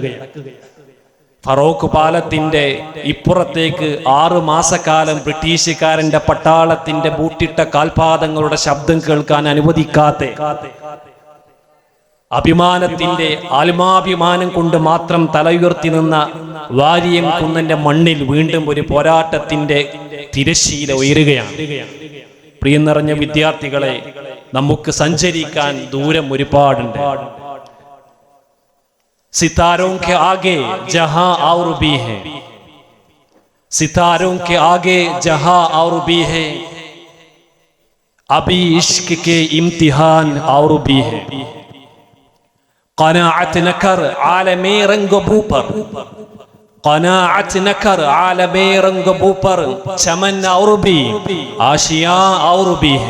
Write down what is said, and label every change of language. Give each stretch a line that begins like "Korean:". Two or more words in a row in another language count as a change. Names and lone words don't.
Malayalam: ഫറോക്ക് പാലത്തിന്റെ ഇപ്പുറത്തേക്ക് 6 മാസക്കാലം ബ്രിട്ടീഷുകാരന്റെ പട്ടാളത്തിന്റെ ബൂട്ടിട്ട കാൽപാദങ്ങളുടെ ശബ്ദം കേൾക്കാൻ അനുവദിക്കാതെ, അഭിമാനത്തിന്റെ ആത്മാഭിമാനം കൊണ്ട് മാത്രം തലയുയർത്തി നിന്ന വാരിയം കുന്നന്റെ മണ്ണിൽ വീണ്ടും ഒരു പോരാട്ടത്തിന്റെ തിരശ്ശീല ഉയരുകയാണ്. പ്രിയ നിറഞ്ഞ വിദ്യാർത്ഥികളെ, നമുക്ക് സഞ്ചരിക്കാൻ ദൂരം ഒരുപാടുണ്ട്.
Urdu: ستاروں کے آگے جہاں اور بھی ہے، ستاروں کے آگے جہاں اور بھی ہے، ابھی عشق کے امتحان اور بھی ہے. قناعت نہ کر عالمِ رنگ بو پر، قناعت نہ کر عالمِ رنگ بو پر، چمن اور بھی آشیاں اور بھی ہے.